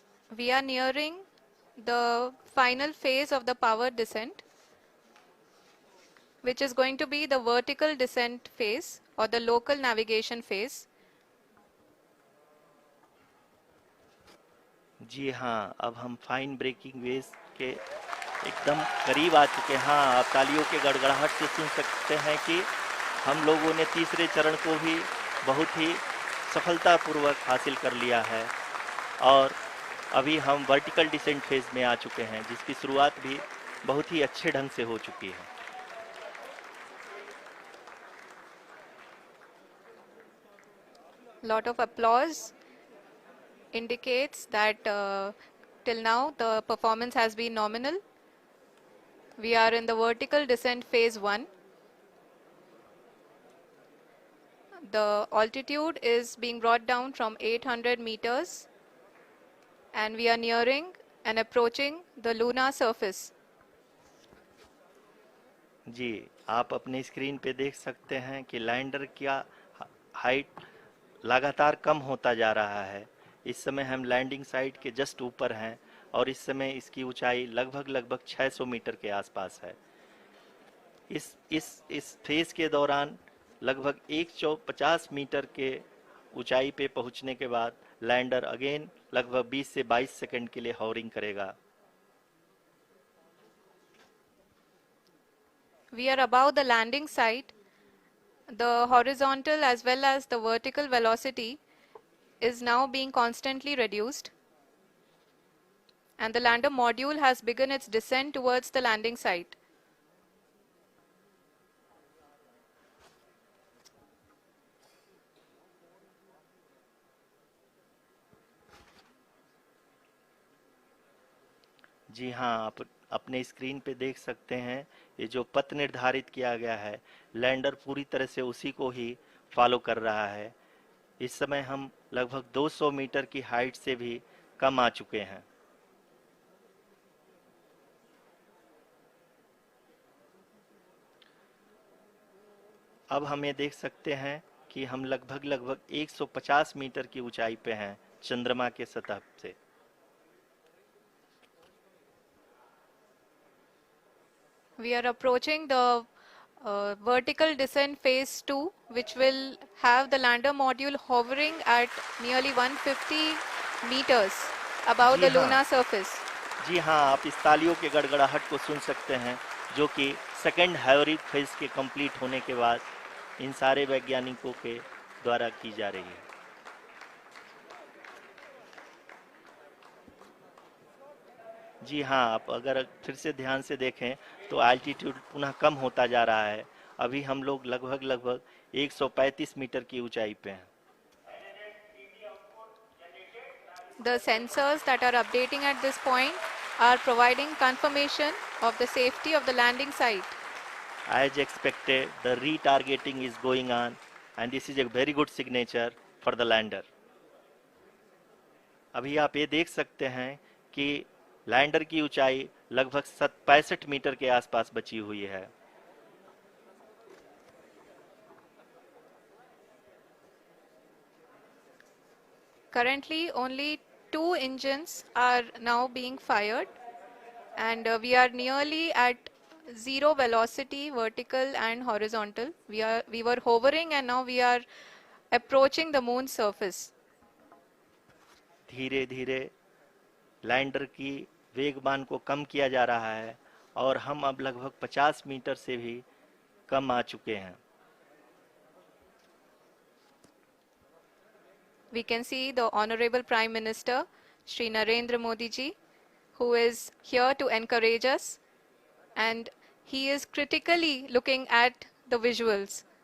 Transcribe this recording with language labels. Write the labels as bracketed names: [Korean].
[English] We are nearing the final phase of the power descent, which is going to be the vertical descent phase or the local navigation phase. [Hindi] जी हाँ, अब हम fine breaking veg के एकदम करीब आ चुके हैं। हाँ, आप तालियों के गड़गड़ाहट से सुन सकते हैं कि हम लोगों ने तीसरे चरण को भी बहुत ही सफलतापूर्वक हासिल कर लिया है और अभी हम वर्टिकल डिसेंट फेज में आ चुके हैं, जिसकी शुरुआत भी बहुत ही अच्छे ढंग से हो चुकी है। [English] Lot of applause indicates that till now the performance has been nominal. We are in the vertical descent phase 1. The altitude is being brought down from 800 meters and we are nearing and approaching the lunar surface. [Hindi] जी, आप अपने screen पे देख सकते हैं कि lander का height लगातार कम होता जा रहा है। इस समय हम लैंडिंग साइट के जस्ट ऊपर हैं और इस समय इसकी ऊंचाई लगभग 600 मीटर के आसपास है। इस फेज के दौरान लगभग 150 मीटर के ऊंचाई पे पहुंचने के बाद लैंडर अगेन लगभग 20 से 22 सेकंड के लिए हॉवरिंग करेगा। [English] We are above the landing site. The horizontal as well as the vertical velocity is now being constantly reduced. And the lander module has begun its descent towards the landing site. [Hindi] जी हाँ, आप अपने screen पे देख सकते हैं ये जो पथ निर्धारित किया गया है, लैंडर पूरी तरह से उसी को ही फॉलो कर रहा है। इस समय हम लगभग 200 मीटर की हाइट से भी कम आ चुके हैं। अब हम ये देख सकते हैं कि हम लगभग 150 मीटर की ऊंचाई पे हैं चंद्रमा के सतह से। [English] We are approaching the vertical descent phase 2, which will have the lander module hovering at nearly 150 meters above the lunar surface. [Hindi] जी हाँ, आप इस तालियों के गड़गड़ाहट को सुन सकते हैं जो कि सेकंड हाइवरिक फेज के कंप्लीट होने के बाद इन सारे वैज्ञानिकों के द्वारा की जा रही है। जी हाँ, आप अगर फिर से ध्यान से देखें तो एल्टीट्यूड पुनः कम होता जा रहा है। अभी हम लोग लगभग 135 मीटर की ऊंचाई पे हैं। [English] The sensors that are updating at this point are providing confirmation of the safety of the landing site. As expected, the retargeting is going on and this is a very good signature for the lander. [Hindi] अभी आप ये देख सकते हैं कि lander की ऊंचाई लगभग 65 मीटर के आसपास बची हुई है। [English] Currently, only 2 engines are now being fired, and we are nearly at zero velocity, vertical and horizontal. We were hovering, and now we are approaching the moon's surface. [Hindi] धीरे धीरे लैंडर की वेगमान को कम किया जा रहा है और हम अब लगभग 50 मीटर से भी कम आ चुके हैं। [English] We can see the Honorable Prime Minister, Shri Narendra Modi ji, who is here to encourage us, and he is critically looking at the visuals.